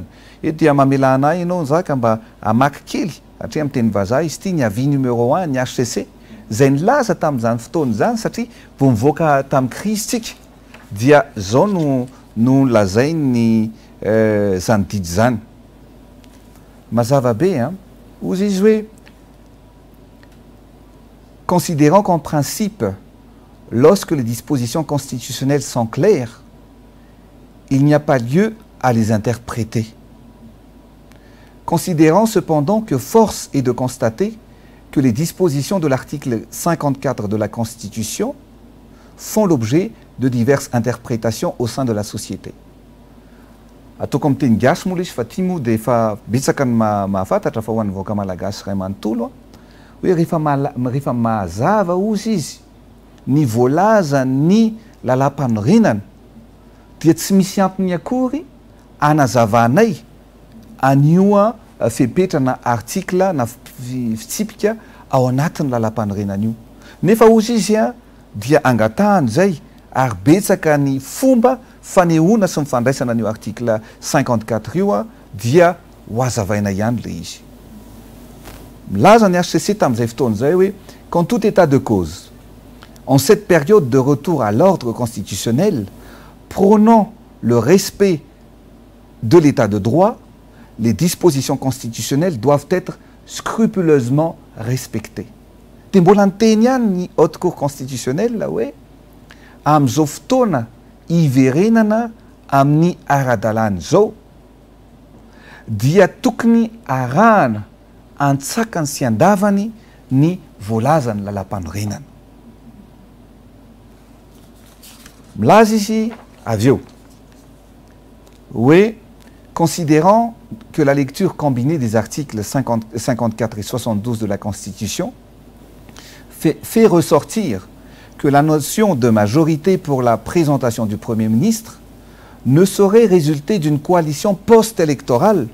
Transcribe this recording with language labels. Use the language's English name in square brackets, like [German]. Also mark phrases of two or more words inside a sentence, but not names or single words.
[Malagasy] Eto dia mamela anay ianao zaka mba amaky kely hatria amin'ny teny vazaha izy ity ny [French] avis numéro [Malagasy] 1 ny HCC zay nilaza tamin'izany fotoana zany satria vao mivoaka tamin'ny crise tsika dia zao no lazay ny zany didy zany. Mazava be ozy izy hoe [French] considérant qu'en principe lorsque les dispositions constitutionnelles sont claires, il n'y a pas lieu à les interpréter. Considérant cependant que force est de constater que les dispositions de l'article 54 de la Constitution font l'objet de diverses interprétations au sein de la société. [Malagasy] Ataoko amin'ny teny gasy moa izy fa ty moa dia efa betsaka ny mahafantatra fa ho an'ny vahoaka malagasy ray manontolo hoe rehefa mazava ozy izy ny voalaza ny lalam-panorenana dia tsy misy ampiny akory anazavanay anio fepetra na artikla na fitsipika ao anatin'ny lalam-panorenana io. Nefa ozy izy dia angatahany zay ary betsaka ny fomba fanehoana sy mifandraisana an'io article 54 io dia ho azavaina ihany le izy. Milaza ny HCC tamin'izay fotoana zay hoe [French] qu'en tout état de cause, en cette période de retour à l'ordre constitutionnel, prônant le respect de l'état de droit, les dispositions constitutionnelles doivent être scrupuleusement respectées. [Malagasy] Dia mbola niteny ihany ny [French] haute cour constitutionnelle [Malagasy] hoe amin'izao fotoana iverenana amin'ny ara-dalàna zao dia tokony arahana antsakany sy andavany ny voalazany lalam-panorenana. Milaza izy avy eo hoe [French] considérant que la lecture combinée des articles 54 et 72 de la Constitution fait ressortir que la notion de majorité pour la présentation du Premier ministre ne saurait résulter d'une coalition post-électorale